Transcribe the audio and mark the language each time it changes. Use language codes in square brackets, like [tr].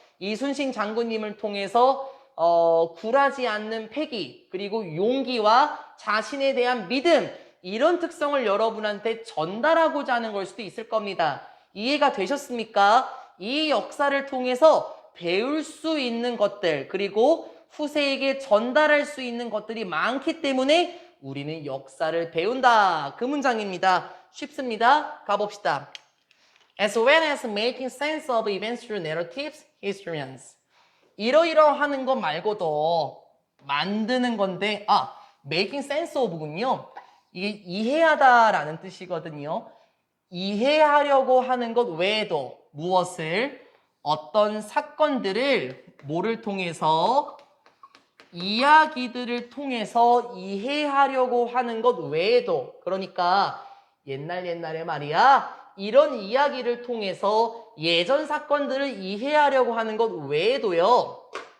[ko] 이순신 장군님을 통해서 굴하지 않는 패기 그리고 용기와 자신에 대한 믿음 이런 특성을 여러분한테 전달하고자 하는 걸 수도 있을 겁니다. 이해가 되셨습니까? 이 역사를 통해서 배울 수 있는 것들 그리고 후세에게 전달할 수 있는 것들이 많기 때문에 우리는 역사를 배운다. 그 문장입니다. 쉽습니다. 가봅시다. [en] As well as making sense of events through narratives, historians. [ko] 이러이러하는 것 말고도 만드는 건데 [en] making sense of [ko] 군요. 이게 이해하다라는 뜻이거든요. 이해하려고 하는 것 외에도 무엇을 어떤 사건들을 뭐를 통해서 이야기들을 통해서 이해하려고 하는 것 외에도 그러니까 옛날에 말이야 이런 이야기를 통해서 예전 사건들을 이해하려고 하는 것 외에도요